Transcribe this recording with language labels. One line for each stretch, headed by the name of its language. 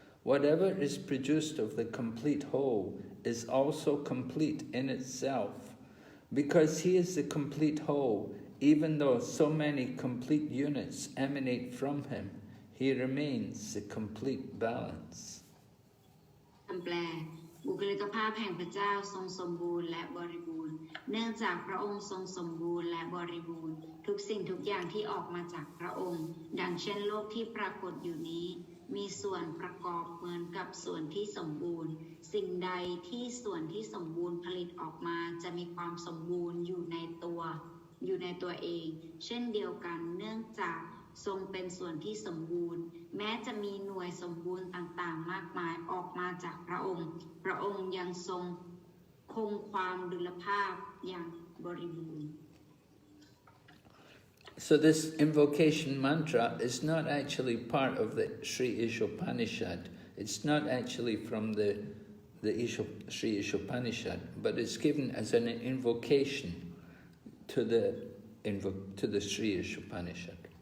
English: Whatever is produced of the complete whole is also complete in itself. Because he is the complete whole, even though so many complete units emanate from him, he remains the complete balance.
Thai: คำแปลบุคลิกภาพแห่งพระเจ้าทรงสมบูรณ์และบริบูรณ์เนื่องจากพระองค์ทรงสมบูรณ์และบริบูรณ์ทุกสิ่งทุกอย่างที่ออกมาจากพระองค์ดังเช่นโลกที่ปรากฏอยู่นี้มีส่วนประกอบเหมือนกับส่วนที่สมบูรณ์สิ่งใดที่ส่วนที่สมบูรณ์ผลิตออกมาจะมีความสมบูรณ์อยู่ในตัวเองเช่นเดียวกันเนื่องจากทรงเป็นส่วนที่สมบูรณ์แม้จะมีหน่วยสมบูรณ์ต่างๆมากมายออกมาจากพระองค์พระองค์ยังทรงคงความดุลภาพอย่างบริบูรณ์
English: So this invocation mantra is not actually part of the Sri Isopanisad. It's not actually from the Sri Isopanisad, but it's given as an invocation to the Sri Isopanisad.